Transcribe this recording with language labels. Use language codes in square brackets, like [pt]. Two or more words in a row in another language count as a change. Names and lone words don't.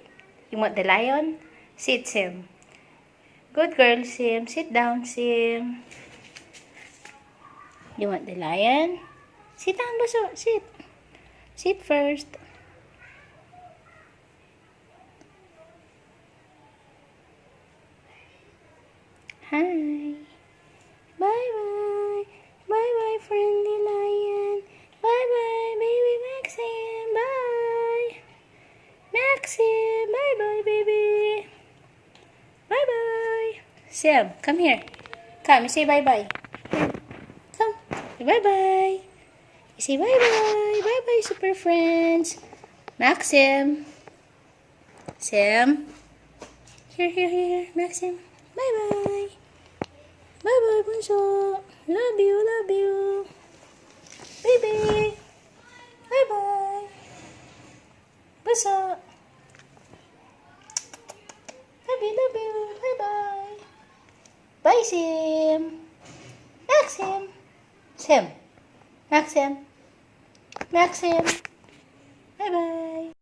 [en] You want the lion? Sit, Sim. Good girl, Sim. Sit down, Sim. You want the lion? Sit down, Buso. Sit. Sit first. Hi. Bye-bye. Bye-bye, friendly lion. Bye-bye, baby Maxim. Bye. Maxim. Bye-bye, baby. Bye-bye. Sim, come here. Come, say bye-bye. Come. Bye-bye. Say bye-bye. Bye-bye, super friends. Maxim. Sam. Here. Maxim. Bye-bye. Bye-bye, bunso. Love you. Baby. Bye-bye. Bunso. Love you. Bye-bye. Bye, Sim. Maxim. Sim. Maxim. Maxim. Bye-bye.